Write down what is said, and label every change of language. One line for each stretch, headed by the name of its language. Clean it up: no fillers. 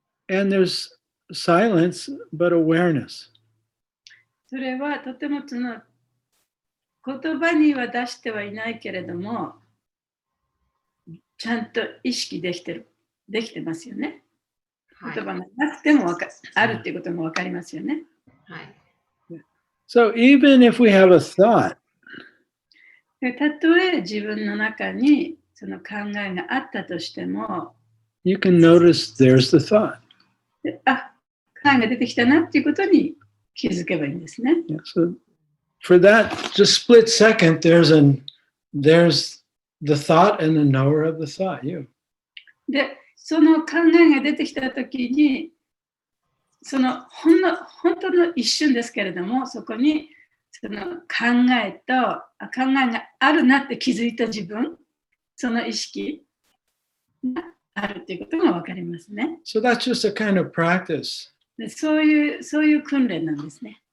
English: And there's silence, but awareness.
Japanese: それはとても言葉には出してはいないけれども、ちゃんと意識できてますよね。言葉がなくてもあるっていうことも分かりますよね。はい。
English: So even if we have a thought,
Japanese: でたとえ自分の中にその考えがあったとしても、
English: you can notice there's the thought.
Japanese: で考えが出てきたなっていうことに気づけばいいんですね。
English: Yeah, so for that just split second, there's the thought and the knower of the thought, you.
Japanese: で、その考えが出てきたときに、その本当の一瞬ですけれども、そこにその考えがあるなって気づいた自分、その意識があるっていうことが分かりますね。
English: So that's just a kind of practice
Japanese: でそういう訓練なんですね。